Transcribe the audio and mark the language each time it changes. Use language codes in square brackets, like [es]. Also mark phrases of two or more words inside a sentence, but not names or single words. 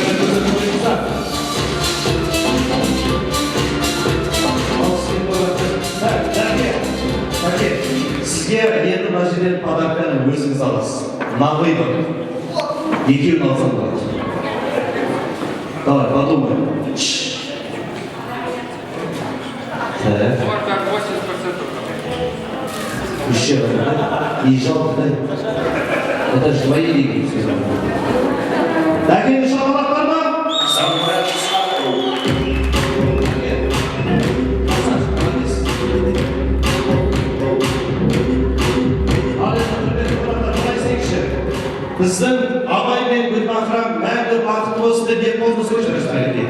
[kk] Сізге енді мына жерден подарканы өзіңіз аласыз. Нағый бар. Екеуін алсам болады. [ru] Давай, подумай. Еще и жалко, да? Это же твои деньги. Такие [kk] шалбар бар ма? Біздің Абай мен Гүлбахрам мәңгі бақытты болсын деп ниет болсын сөйлесіңіздер.